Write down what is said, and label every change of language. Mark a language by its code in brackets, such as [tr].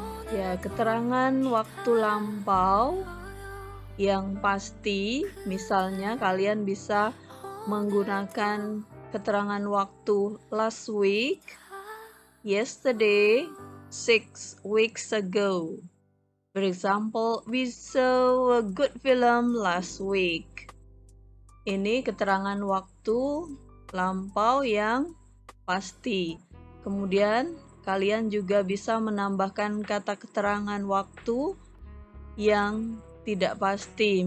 [id] Ya, keterangan waktu lampau yang pasti, misalnya kalian bisa menggunakan keterangan waktu [en] last week, yesterday, 6 weeks ago. For example, we saw a good film last week. [id] Ini keterangan waktu lampau yang pasti. Kemudian kalian juga bisa menambahkan kata keterangan waktu yang tidak pasti.